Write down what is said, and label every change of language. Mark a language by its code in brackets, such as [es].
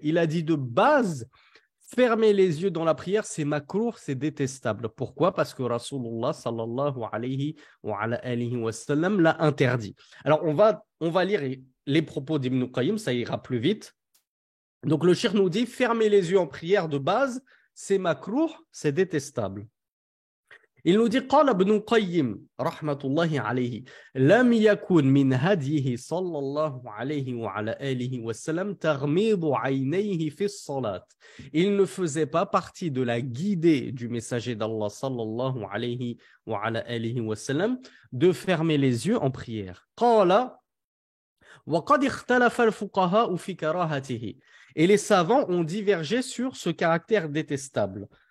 [fr] Il a dit de base, fermer les yeux dans la prière, c'est makrouh, c'est détestable. Pourquoi? Parce que Rasulullah sallallahu alayhi wa sallam l'a interdit. Alors, on va lire les propos d'Ibn Qayyim, ça ira plus vite. Donc, le shir nous dit, fermer les yeux en prière de base, c'est makrouh, c'est détestable. Il nous dit [ar] قال ابن القيم رحمة الله عليه لم يكن من هديه صلى الله عليه وعلى آله وسلم تغميض عينيه في الصلاة. [fr] Il ne faisait pas partie de la guidée du messager d'Allah [ar] صلى الله عليه وعلى آله وسلم [fr] de fermer les yeux en prière. [ar] قال وقد اختلف الفقهاء في كراهته. [fr] Et les savants ont divergé sur ce caractère détestable.